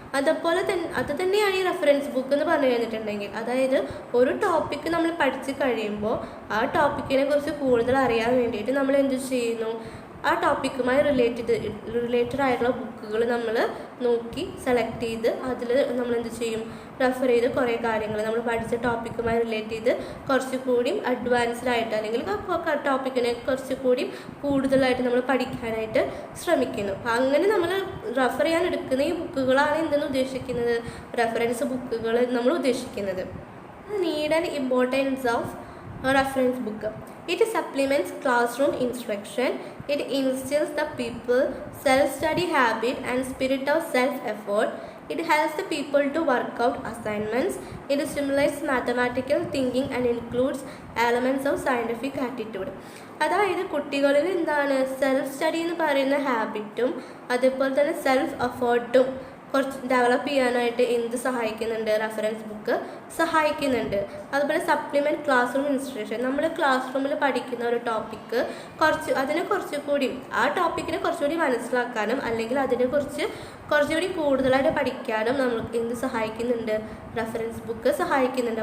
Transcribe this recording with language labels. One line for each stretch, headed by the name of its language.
Malayalam: അത് തന്നെയാണ് ഈ റെഫറൻസ് ബുക്ക് എന്ന് പറഞ്ഞു കഴിഞ്ഞിട്ടുണ്ടെങ്കിൽ, അതായത് ഒരു ടോപ്പിക്ക് നമ്മൾ പഠിച്ച് കഴിയുമ്പോൾ ആ ടോപ്പിക്കിനെ കുറിച്ച് കൂടുതൽ അറിയാൻ വേണ്ടിയിട്ട് നമ്മൾ എന്ത് ചെയ്യുന്നു, ആ ടോപ്പിക്കുമായി റിലേറ്റഡ് ആയിട്ടുള്ള ബുക്കുകൾ നമ്മൾ നോക്കി സെലക്ട് ചെയ്ത് അതിൽ നമ്മൾ എന്ത് ചെയ്യും, റെഫർ ചെയ്ത് കുറേ കാര്യങ്ങൾ നമ്മൾ പഠിച്ച ടോപ്പിക്കുമായി റിലേറ്റ് ചെയ്ത് കുറച്ചുകൂടി അഡ്വാൻസ്ഡ് ആയിട്ട് അല്ലെങ്കിൽ ടോപ്പിക്കിനെ കുറച്ചുകൂടി കൂടുതലായിട്ട് നമ്മൾ പഠിക്കാനായിട്ട് ശ്രമിക്കുന്നു. അങ്ങനെ നമ്മൾ റെഫർ ചെയ്യാൻ എടുക്കുന്ന ഈ ബുക്കുകളാണ് എന്തെന്ന് ഉദ്ദേശിക്കുന്നത്, റെഫറൻസ് ബുക്കുകൾ നമ്മൾ ഉദ്ദേശിക്കുന്നത്.
English: Need and importance of reference book. It supplements classroom instruction. It instills the people self-study habit and spirit of self-effort. It helps the people to work out assignments. It stimulates mathematical thinking and includes elements of scientific attitude.
Malayalam: അതായത് കുട്ടികളിൽ എന്താണ് self study എന്ന് പറയുന്ന ഹാബിറ്റും അതേപോലെ തന്നെ self എഫേർട്ടും കുറച്ച് develop ചെയ്യാനായിട്ട് എന്ത് സഹായിക്കുന്നുണ്ട്, റെഫറൻസ് ബുക്ക് സഹായിക്കുന്നുണ്ട്. അതുപോലെ സപ്ലിമെൻറ്റ് ക്ലാസ് റൂം ഇൻസ്ട്രക്ഷൻ, നമ്മൾ ക്ലാസ് റൂമിൽ പഠിക്കുന്ന ഒരു ടോപ്പിക്ക് അതിനെ കുറച്ചുകൂടി ആ ടോപ്പിക്കിനെ കുറച്ചുകൂടി മനസ്സിലാക്കാനും അല്ലെങ്കിൽ കുറച്ചുകൂടി കൂടുതലായിട്ട് പഠിക്കാനും നമുക്ക് എന്ത് സഹായിക്കുന്നുണ്ട്, റെഫറൻസ് ബുക്ക് സഹായിക്കുന്നുണ്ട്.